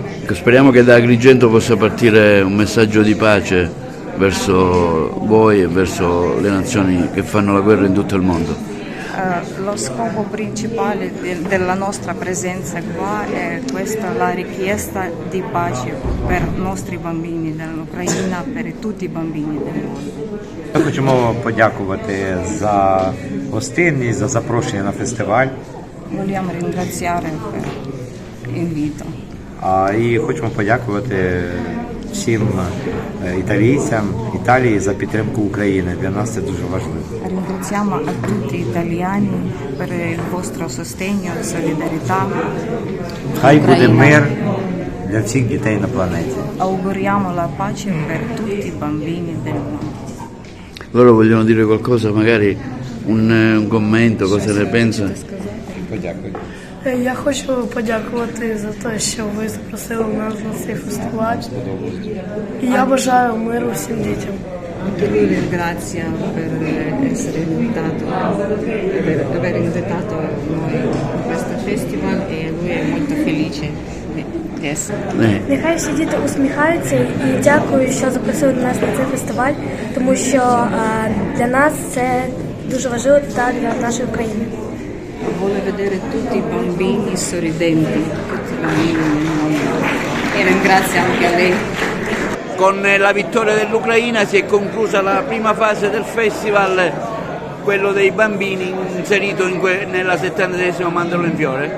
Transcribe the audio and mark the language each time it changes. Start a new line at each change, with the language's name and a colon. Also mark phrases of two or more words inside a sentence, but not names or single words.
Italian: Ecco, speriamo che da Agrigento possa partire un messaggio di pace verso voi e verso le nazioni che fanno la guerra in tutto il mondo. Lo scopo principale della nostra presenza qua è questa, la richiesta di pace per i nostri bambini dell'Ucraina, per tutti i bambini del mondo.
Ukrainian: Ми хочемо подякувати за гостинність, за запрошення на фестиваль.
Italian: Vogliamo ringraziare per l'invito.
Ukrainian: І хочемо подякувати всім італійцям, Італії за підтримку України. Для нас це дуже важливо.
Italian: Ringraziamo a tutti gli italiani per il vostro sostegno e solidarietà.
Ukrainian: Хай буде мир для всіх дітей на планеті.
Italian: Auguriamo la pace per tutti i bambini del mondo. Loro vogliono dire qualcosa, magari un commento, cosa ne pensano?
Ukrainian: Подякую. Я хочу подякувати за те, що ви запросили нас на цей фестиваль. І я бажаю миру всім дітям.
Italian: Anche lui ringrazia per essere invitato, per aver invitato noi a questo festival e lui è molto felice di essere.
Ukrainian: Нехай всі діти усміхаються і дякую, що запросили нас на цей фестиваль, тому що для нас це дуже важливо та для нашої України.
Italian: Vuole vedere tutti i bambini sorridenti, tutti i bambini nel mondo e ringrazia anche a lei. Con la vittoria dell'Ucraina si è conclusa la prima fase del festival, quello dei bambini inserito nella 70esima Mandorlo in Fiore.